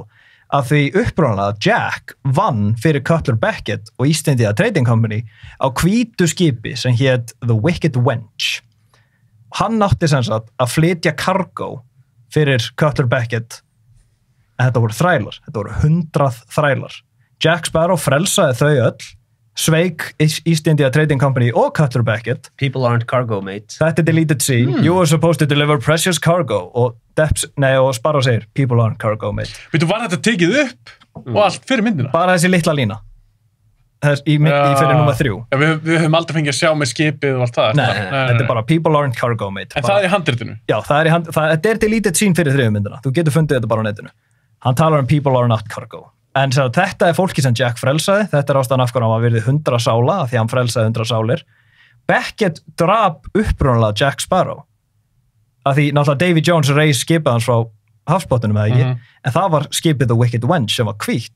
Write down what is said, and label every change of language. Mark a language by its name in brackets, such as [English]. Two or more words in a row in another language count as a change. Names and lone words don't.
[Icelandic] Af því upprunalega Jack vann fyrir Cutler Beckett og East India Trading Company á hvítu skipi sem hét The Wicked Wench. Hann átti sem sagt að flytja cargo fyrir Cutler Beckett, en þetta voru þrælar, þetta voru 100 þrælar. Jack Sparrow frelsaði þau öll, sveik East India Trading Company og Cutler Beckett. [English] People aren't cargo, mate. [Icelandic] Þetta er [English] deleted scene. You were supposed to deliver precious cargo. [Icelandic] Og Sparrow segir, [English] people aren't cargo, mate. [Icelandic] Veitu, var þetta tekið upp og allt fyrir myndina? Bara þessi litla lína. Í fyrir nummer 3. Já, við höfum aldrei fengið að sjá með skipið og allt það. Nei, þetta er bara [English] people aren't cargo, mate. [Icelandic] En það er í handritinu? Já, þetta er [English] deleted scene [Icelandic] fyrir 3 myndina. Þú getur fundið þetta bara á netinu. Hann talar [English] people are not cargo. [Icelandic] En þetta er fólki sem Jack frelsaði, þetta er ástæðan af hverju hann var virðið 100 sála, af því hann frelsaði 100 sálir. Beckett drap upprunalega Jack Sparrow. Af því náttúrulega Davy Jones reis skipið hans frá hafsbotninum eða ekki, en það var skipið The Wicked Wench sem var hvítt.